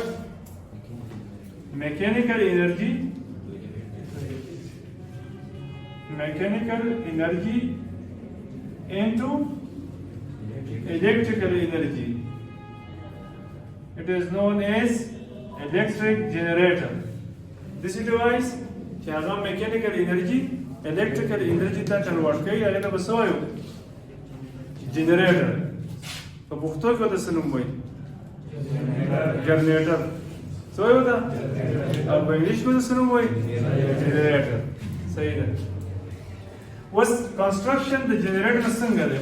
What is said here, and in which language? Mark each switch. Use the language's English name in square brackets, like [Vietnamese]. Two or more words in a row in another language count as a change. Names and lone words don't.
[English] Mechanical energy into electrical energy. It is known as electric generator. This device has a mechanical energy, electrical energy ته convert [Pashto] کوي هغه ته څه وایو؟ generator. په پښتو کې د څه نوم وایي؟ generator. څه وایو دا؟ او په انګلیش کې د څه نوم وایي؟ generator. صحیح ده. وس کنسټرکشن د جنریټر څنګه دی؟